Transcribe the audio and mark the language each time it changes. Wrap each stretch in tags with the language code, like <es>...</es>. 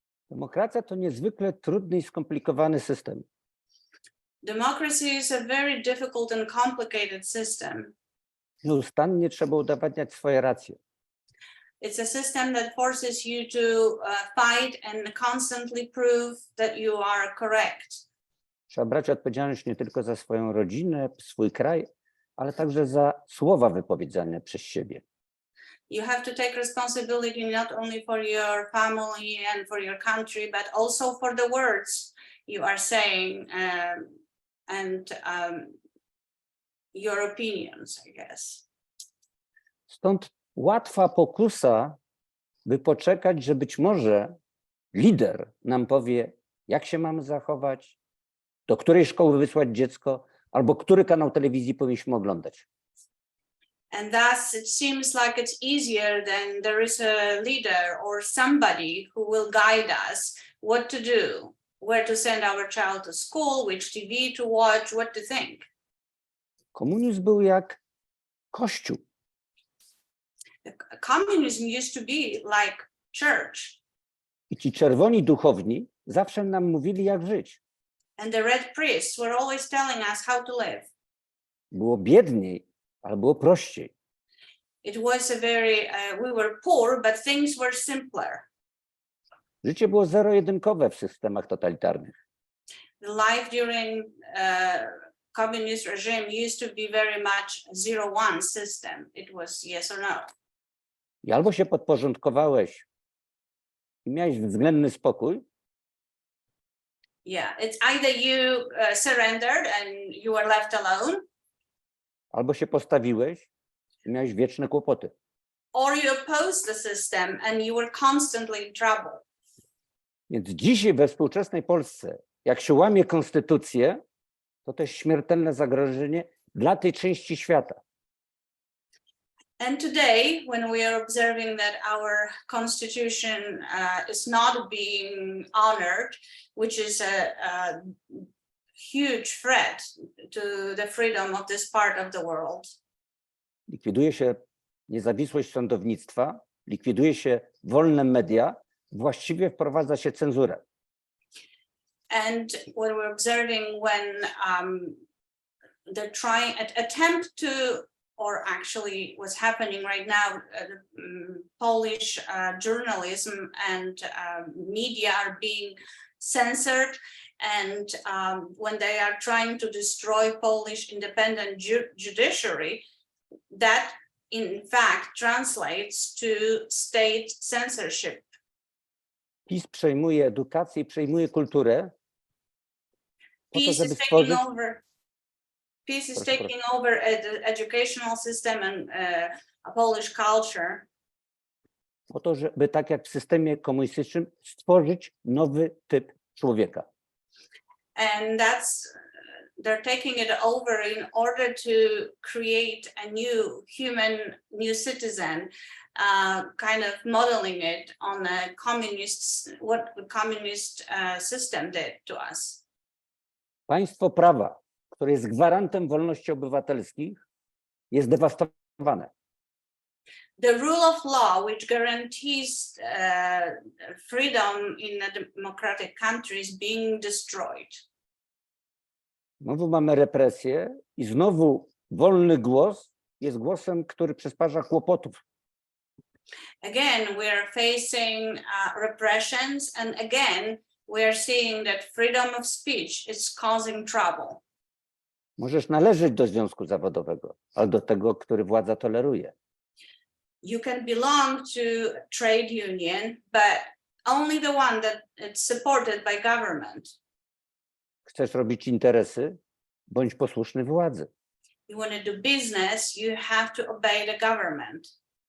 <pl>Demokracja to niezwykle trudny i skomplikowany system.</pl> <en>Democracy is a very difficult and complicated system.</en> <pl>Nieustannie trzeba udowadniać swoje racje.</pl> <en>It's a system that forces you to fight and constantly prove that you are correct.</en> <pl>Trzeba brać odpowiedzialność nie tylko za swoją rodzinę, swój kraj, ale także za słowa wypowiedziane przez siebie.</pl> <en>You have to take responsibility not only for your family and for your country, but also for the words you are saying and your opinions, I guess.</en> <pl>Stąd łatwa pokusa, by poczekać, że być może lider nam powie, jak się mamy zachować, do której szkoły wysłać dziecko, albo który kanał telewizji powinniśmy oglądać.</pl> <en>And thus it seems like it's easier than there is a leader or somebody who will guide us what to do, where to send our child to school, which TV to watch, what to think.</en> <pl>Komunizm był jak Kościół.</pl> <en>Communism used to be like church.</en> <pl>I ci czerwoni duchowni zawsze nam mówili, jak żyć.</pl> <en>And the red priests were always telling us how to live.</en> <pl>Było biedniej, ale było prościej.</pl> <en>It was a very, we were poor, but things were simpler.</en> <pl>Życie było zero-jedynkowe w systemach totalitarnych.</pl> <en>The life during communist regime used to be very much 0-1 system. It was yes or no.</en> <pl>I albo się podporządkowałeś i miałeś względny spokój,</pl> <en>Yeah, it's either you surrendered and you were left alone,</en> <pl>albo się postawiłeś i miałeś wieczne kłopoty.</pl> <en>or you opposed the system and you were constantly in trouble.</en> <pl>Więc dzisiaj we współczesnej Polsce, jak się łamie konstytucję, to jest śmiertelne zagrożenie dla tej części świata.</pl> <en>And today, when we are observing that our constitution is not being honored, which is a huge threat to the freedom of this part of the world.</en> <pl>Likwiduje się niezawisłość sądownictwa, likwiduje się wolne media, właściwie wprowadza się cenzurę.</pl> <en>And what we're observing when they're trying attempt to, or actually what's happening right now, Polish journalism and media are being censored, and when they are trying to destroy Polish independent judiciary, that in fact translates to state censorship.</en> <pl>PiS przejmuje edukację i przejmuje kulturę, po to,</pl> <en>PiS</en> <pl>żeby</pl> <en>is</en> <pl>stworzyć...</pl> <en>taking over the educational system and a Polish culture.</en> <pl>Po to, żeby tak jak w systemie komunistycznym stworzyć nowy typ człowieka.</pl> <en>And they're taking it over in order to create a new human, new citizen, kind of modeling it on a what the communist system did to us.</en> <pl>Państwo prawa, które jest gwarantem wolności obywatelskich, jest dewastowane.</pl> <en>The rule of law, which guarantees freedom in a democratic country, is being destroyed.</en> <pl>Znowu mamy represję i znowu wolny głos jest głosem, który przysparza kłopotów.</pl> <en>Again, we're facing repressions, and again, we're seeing that freedom of speech is causing trouble.</en> <pl>Możesz należeć do związku zawodowego, ale do tego, który władza toleruje.</pl> <en>You can belong to a trade union, but only the one that it's supported by government.</en> <pl>Chcesz robić interesy, bądź posłuszny władzy.</pl> <en>You want to do business, you have to obey the government.</en>